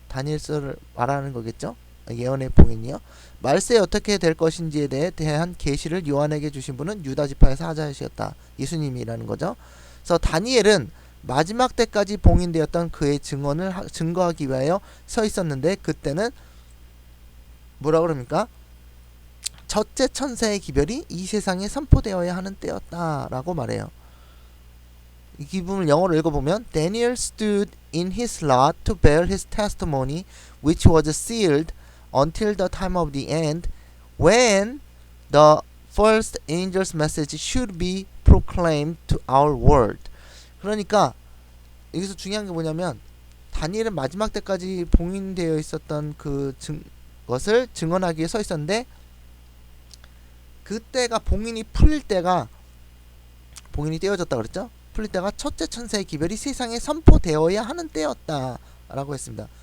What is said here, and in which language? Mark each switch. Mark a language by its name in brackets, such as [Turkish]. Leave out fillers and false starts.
[Korean] 다니엘서를 말하는 거겠죠. 예언의 봉인이요. 말세에 어떻게 될 것인지에 대한 계시를 요한에게 주신 분은 유다 지파의 사자이셨다. 예수님이라는 거죠. 그래서 다니엘은 마지막 때까지 봉인되었던 그의 증언을 증거하기 위하여 서 있었는데 그때는 뭐라 그럽니까? 첫째 천사의 기별이 이 세상에 선포되어야 하는 때였다라고 말해요. 이 부분을 영어로 읽어보면 [English] Daniel stood in his lot to bear his testimony which was sealed until the time of the end when the first angel's message should be proclaimed to our world. [Korean] 그러니까 여기서 중요한 게 뭐냐면 다니엘은 마지막 때까지 봉인되어 있었던 것을 증언하기 위해 서 있었는데 그때가 봉인이 풀릴 때가 봉인이 떼어졌다 그랬죠? 풀릴 때가 첫째 천사의 기별이 세상에 선포되어야 하는 때였다라고 했습니다.